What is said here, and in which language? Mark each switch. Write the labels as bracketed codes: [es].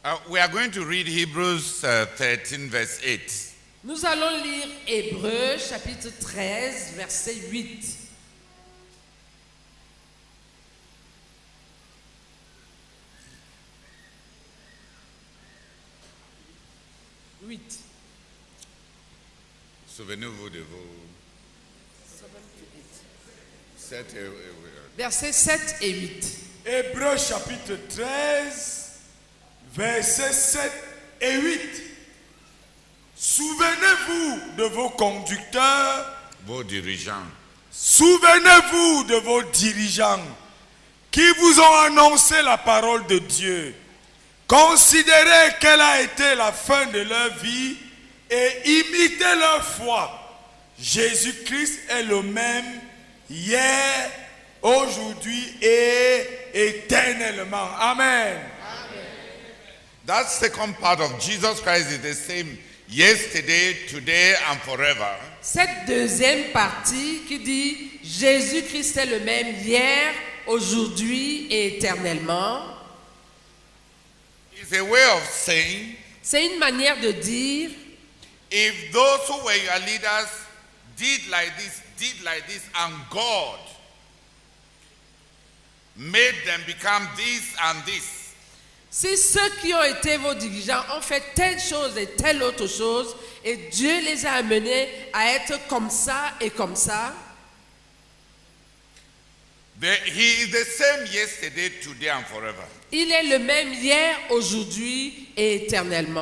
[en] We are going to read Hebrews 13, verse 8. [fr] Nous allons lire Hébreux chapitre 13, verset 8. Souvenez-vous de vos... Versets 7 et 8. Hébreux chapitre 13, versets 7 et 8. Souvenez-vous de vos conducteurs, vos dirigeants. Souvenez-vous de vos dirigeants qui vous ont annoncé la parole de Dieu. Considérez quelle a été la fin de leur vie et imitez leur foi. Jésus-Christ est le même hier, aujourd'hui et éternellement. Amen. [en] That second part of Jesus Christ is the same yesterday, today and forever. [fr] Cette deuxième partie qui dit Jésus-Christ est le même hier, aujourd'hui et éternellement. [en] It's a way of saying, [fr] c'est une manière de dire, [en] if those who were your leaders did like this, and God made them become this and this. [fr] Si ceux qui ont été vos dirigeants ont fait telle chose et telle autre chose, et Dieu les a amenés à être comme ça et comme ça, [en] He is the same yesterday, today and forever. [fr] Il est le même hier, aujourd'hui et éternellement.